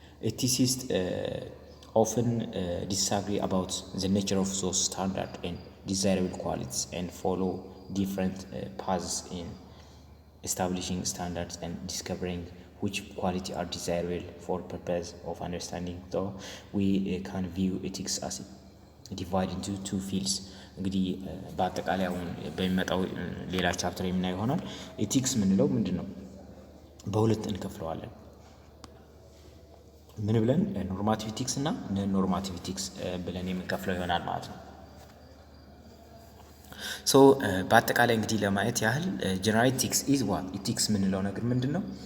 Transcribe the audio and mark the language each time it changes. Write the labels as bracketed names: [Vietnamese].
[English] ኤቲሲስት often disagree about the nature of those standard and desirable qualities and follow different paths in establishing standards and discovering which quality are desirable for purpose of understanding. Though we can view ethics as divided into two fields. [Amharic] እንግዲህ በአጠቃላይ አሁን በሚመጣው ሌላ ቻፕተር የምናየው ይሆናል። ኤቲክስ ምንለው ምንድነው በሁለት እንከፍለዋለን። ምን ብለን ኖርማቲቭ ኤቲክስ እና ኖርማቲቭ ኤቲክስ ብለን የምንከፍለው ይሆናል ማለት ነው። ሶ በአጠቃላይ እንግዲህ ለማየት ያህል [English] ጀነራል ኤቲክስ ኢዝ ዋት [Amharic] ኤቲክስ ምንለው ነገር ምንድነው?